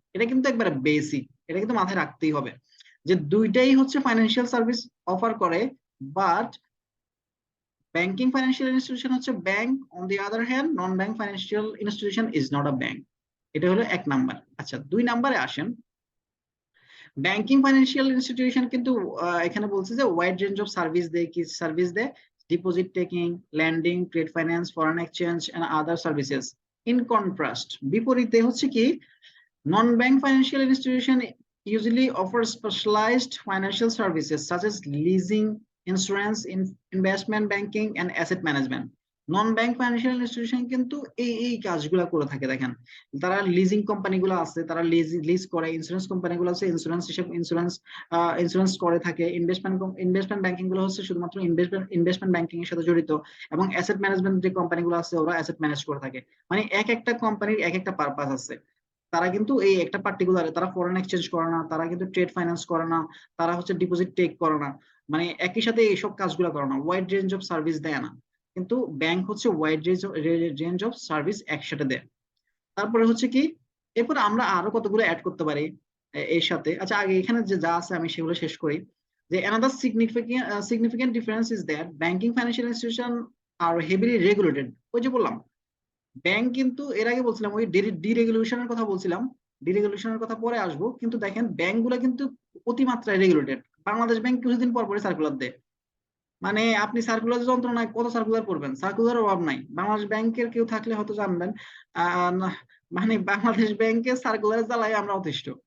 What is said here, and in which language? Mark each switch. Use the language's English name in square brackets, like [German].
[Bangla] এটা কিন্তু একবারে বেসিক, এটা কিন্তু মাথায় রাখতেই হবে যে দুইটাই হচ্ছে ফাইন্যান্সিয়াল সার্ভিস অফার করে, বাট ব্যাংকিং ফাইন্যান্সিয়াল ইনস্টিটিউশন হচ্ছে bank, [English] On the other hand non bank financial institution is not a bank. [Bangla] এটা হলো 1 নাম্বার। আচ্ছা, 2 নাম্বারে আসেন, ব্যাংকিং ফাইন্যান্সিয়াল ইনস্টিটিউশন কিন্তু এখানে বলছে যে [English] wide range of service [Bangla] দেয়, কি সার্ভিস দেয়? [English] Deposit taking, lending, trade finance, foreign exchange and other services. In contrast, [Bangla] বিপরীতে হচ্ছে কি [English] non-bank financial institution usually offer specialized financial services such as leasing, insurance, investment banking and asset management. [Bangla] Non-bank financial institution কিন্তু এই কাজগুলো করে থাকে। দেখেন তারা লিজিং কোম্পানিগুলো আছে, তারা লিজ করে, ইন্স্যুরেন্স কোম্পানিগুলো আছে ইন্স্যুরেন্স করে থাকে, ইনভেস্টমেন্ট ব্যাংকিং গুলো হচ্ছে শুধুমাত্র ইনভেস্টমেন্ট ব্যাংকিং এর সাথে জড়িত, এবং অ্যাসেট ম্যানেজমেন্ট যে কোম্পানিগুলো আছে ওরা অ্যাসেট ম্যানেজ করে থাকে। মানে এক একটা কোম্পানির এক একটা পারপাস আছে। তারা কিন্তু এই একটা পার্টিকুলার, তারা ফরেন এক্সচেঞ্জ করে না, তারা কিন্তু ট্রেড ফাইন্যান্স করে না, তারা হচ্ছে ডিপোজিট টেক করে না, মানে একই সাথে এইসব কাজগুলো করে না, [English] wide range of service [Bangla] দেয় না। কিন্তু ব্যাংক হচ্ছে [English] wide range of service [Bangla] একসাথে দেয়। তারপরে হচ্ছে কি, এরপরে আমরা আরো কতগুলো অ্যাড করতে পারি এর সাথে। আচ্ছা আগে এখানে যে যা আছে আমি সেগুলো শেষ করি। [English] যে another significant difference is that banking financial institution are heavily regulated। [Bangla] ওই যে বললাম ব্যাংক কিন্তু, এর আগে বলছিলাম ওই ডিরেগুলেশনের কথা বলছিলাম, ডিরেগুলেশনের কথা পরে আসবো, কিন্তু দেখেন ব্যাংকগুলো কিন্তু অতিমাত্রায় রেগুলেটেড। বাংলাদেশ ব্যাংক কিছুদিন পর পরে সার্কুলার দেয়, মানে আপনি সার্কুলার যন্ত্রণায় কত সার্কুলার পড়বেন, সার্কুলার অভাব নাই। বাংলাদেশ ব্যাংকের কেউ থাকলে হয়তো জানবেন, মানে বাংলাদেশ ব্যাংকের সার্কুলার জ্বালায় আমরা অতিষ্ঠ।